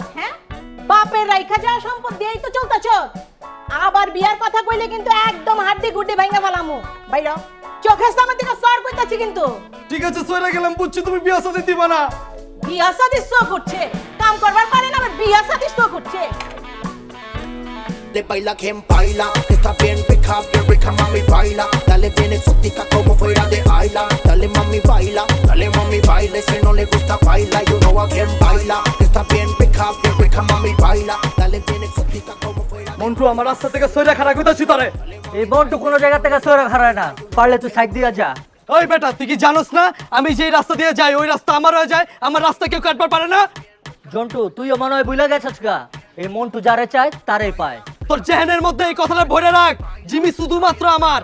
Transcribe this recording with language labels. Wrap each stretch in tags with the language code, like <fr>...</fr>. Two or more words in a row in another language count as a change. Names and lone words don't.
<bn>হ্যাঁ, বাপের রাইখা যাওয়া সম্পদ দিয়েই তো চলতাছ। আবার বিয়ার কথা কইলে কিন্তু একদম হাড্ডি গুড্ডি ভাঙা ফেলামু। বাইর চোখের সামনে থেকে সর কইতাছি কিন্তু ঠিক আছে সরে গেলাম, বুঝছি তুমি বিয়া সাথে দিবা না। বিয়া শাদি শো করছে, কাম করবার পারে না আবার বিয়া শাদি শো করছে।</bn> <es>Le baila quien baila, está bien rica mami baila, dale bien exótica como fuera de Ayla, dale mami baila, si no le gusta baila,</es> <en>you know</en> <es>a quien baila, está bien rica mami baila, dale bien exótica como fuera de</es> <bn>মন্টু আমার রাস্তা থেকে সরে খারাপ কইতাছি তোরে। এই মন্টু কোনো জায়গা থেকে সরে খারায় না, পারলে তুই সাইড দিয়া যা। ওই বেটা তুই কি জানোস না আমি যেই রাস্তা দিয়ে যাই ওই রাস্তা আমার হয়ে যায়, আমার রাস্তা কেউ কাটবার পারে না। জন্টু তুইও মনে হয় বুঝলে গেছিস গা, এই মন্টু যারে চায় তারে পায়। তোর জেহেনের মধ্যে এই কথাটা ভরে রাখ, জিমি শুধুমাত্র আমার।</bn>